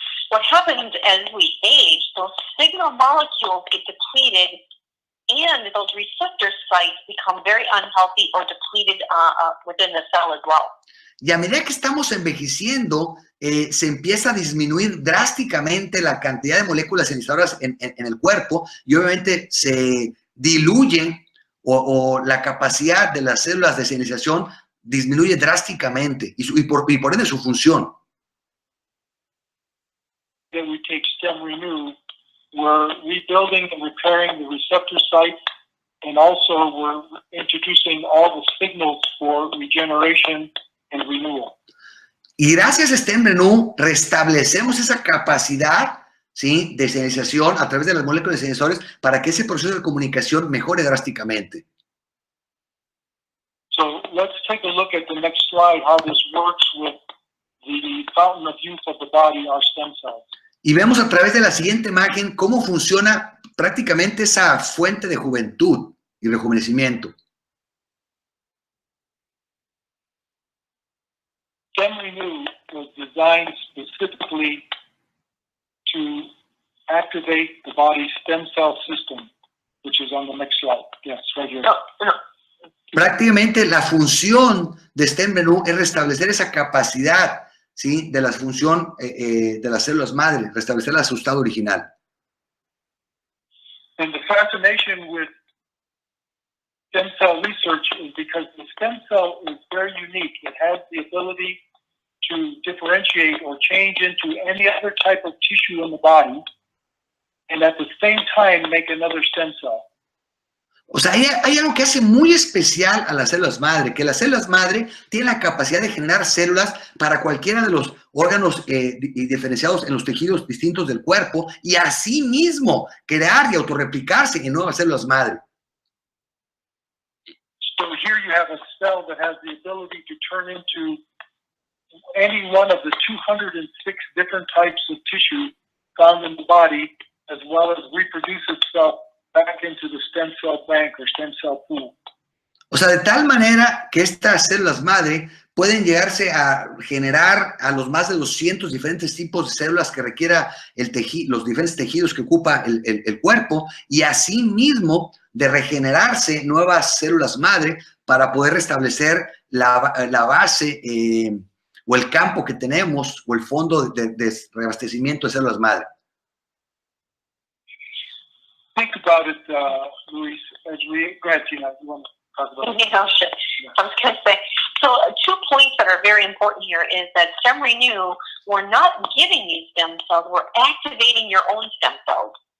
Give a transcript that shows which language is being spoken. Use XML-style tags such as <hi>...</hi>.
<en>What happens as we age, those signal molecules get depleted and those receptor sites become very unhealthy or depleted within the cell as well.</en> <es>Y a medida que estamos envejeciendo, se empieza a disminuir drásticamente la cantidad de moléculas iniciadoras en el cuerpo y obviamente se diluyen o la capacidad de las células de señalización disminuye drásticamente y por ende su función.</es> <en>Then we take Stemrenu, we're rebuilding and repairing the receptor sites, and also we're introducing all the signals for regeneration and renewal.</en> <es>Y gracias a Stemrenu restablecemos esa capacidad, ¿sí?, de señalización a través de las moléculas señalizadores para que ese proceso de comunicación mejore drásticamente.</es> <en>So let's take a look at the next slide, how this works with the fountain of youth of the body, our stem cells.</en> <es>Y vemos a través de la siguiente imagen cómo funciona prácticamente esa fuente de juventud y rejuvenecimiento.</es> <en>Stemrenu was designed specifically to activate the body's stem cell system, which is on the next slide. Yes, right here.</en> <es>Prácticamente la función de Stemrenu es restablecer esa capacidad, ¿sí?, de la función de las células madre, restablecerla a su estado original.</es> <en>And the fascination with stem cell research is because the stem cell is very unique. It has the ability to differentiate or change into any other type of tissue in the body, and at the same time make another stem cell.</en> <es>O sea, hay algo que hace muy especial a las células madre, que las células madre tienen la capacidad de generar células para cualquiera de los órganos diferenciados en los tejidos distintos del cuerpo y así mismo crear y autorreplicarse en nuevas células madre.</es> <en>So here you have a cell that has the ability to turn into any one of the 206 different types of tissue found in the body, as well as reproduce itself back into the stem cell bank or stem cell pool.</en> <es>O sea, de tal manera que estas células madre pueden llegarse a generar a los más de 200 diferentes tipos de células que requiera los diferentes tejidos que ocupa el cuerpo y asimismo de regenerarse nuevas células madre para poder restablecer la base o el campo que tenemos o el fondo de reabastecimiento de células madre.</es> <en>Think about it, Luis, as we, go ahead, Tina, you want to talk about it? Yeah, sure. I was going to say, so 2 points that are very important here is that Stemrenu, we're not giving these stem cells, we're activating your own stem cells.</en>